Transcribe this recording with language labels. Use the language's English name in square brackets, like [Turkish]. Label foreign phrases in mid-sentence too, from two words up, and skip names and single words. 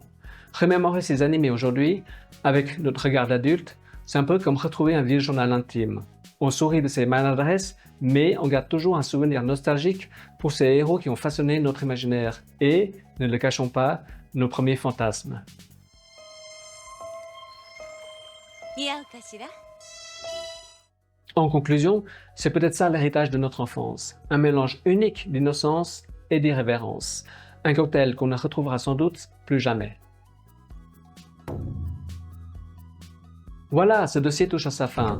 [French] Remémorer ces animés aujourd'hui, avec notre regard d'adulte, c'est un peu comme retrouver un vieux journal intime. On sourit de ses maladresses, mais on garde toujours un souvenir nostalgique pour ces héros qui ont façonné notre imaginaire et, ne le cachons pas, nos premiers fantasmes. [Japanese] 似合うかしら。 [French] En conclusion, c'est peut-être ça l'héritage de notre enfance, un mélange unique d'innocence et d'irrévérence, un cocktail qu'on ne retrouvera sans doute plus jamais. Voilà, ce dossier touche à sa fin.